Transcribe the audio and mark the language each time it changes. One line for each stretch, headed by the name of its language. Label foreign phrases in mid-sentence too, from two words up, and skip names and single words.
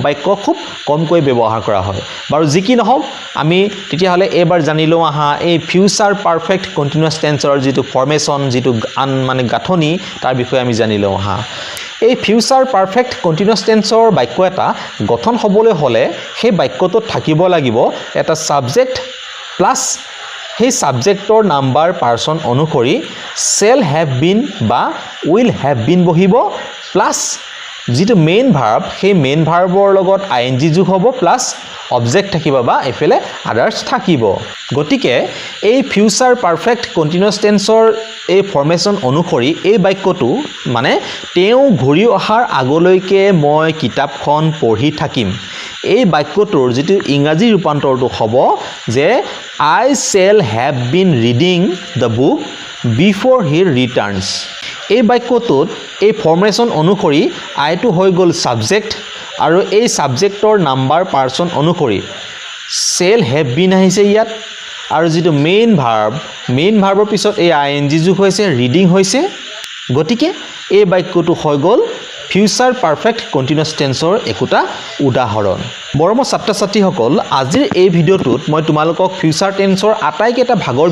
Assamese: বাক্য খুব কমকৈ ব্যৱহাৰ কৰা হয় বাৰু যি কি নহওক আমি তেতিয়াহলে এবাৰ জানিলো আহা এই
English: future perfect continuous tenseৰ
Assamese: যেটো ফৰ্মেশন যেটো মানে গাঁথনি তাৰ বিষয়ে আমি জানিলো আহা এই
English: future perfect continuous
Assamese: টেন্সৰ বাক্য এটা গঠন হ'বলৈ হলে সেই বাক্যটোত থাকিব লাগিব এটা
English: subject plus
Assamese: সেই সাবজেক্টৰ
English: number person
Assamese: অনুসৰি
English: shall have been
Assamese: বা
English: will have been
Assamese: বহিব প্লাস যেটো
English: main verb
Assamese: সেই
English: main verbৰ
Assamese: লগত আইএনজি যোগ হ'ব
English: plus object
Assamese: থাকিব বা এফালে আদার্স থাকিব গতিকে এই
English: future perfect continuous tenseৰ
Assamese: এই ফৰ্মেশন অনুসৰি এই বাক্যটো মানে তেওঁ ঘূৰি অহাৰ আগলৈকে মই কিতাপখন পঢ়ি থাকিম এই বাক্যটোৰ যেটো ইংৰাজী ৰূপান্তৰটো হ'ব যে
English: I shall have been reading the book before he returns
Assamese: এই বাক্যটোত এই ফৰ্মেশন অনুসৰি আইটো হৈ গল সাবজেক্ট আৰু এই সাবজেক্টৰ
English: number person
Assamese: অনুসৰি
English: shall have been
Assamese: আহিছে ইয়াত আৰু যেটো মেইন ভাৰ্বৰ পিছত এই আইএনজি যোগ হৈছে ৰিডিং হৈছে গতিকে এই বাক্যটো হৈ গল
English: future perfect continuous tenseৰ
Assamese: একোটা উদাহৰণ মৰমৰ ছাত্ৰ-ছাত্ৰীসকল আজিৰ এই ভিডিঅ'টোত মই তোমালোকক
English: future tenseৰ
Assamese: আটাইকেইটা ভাগৰ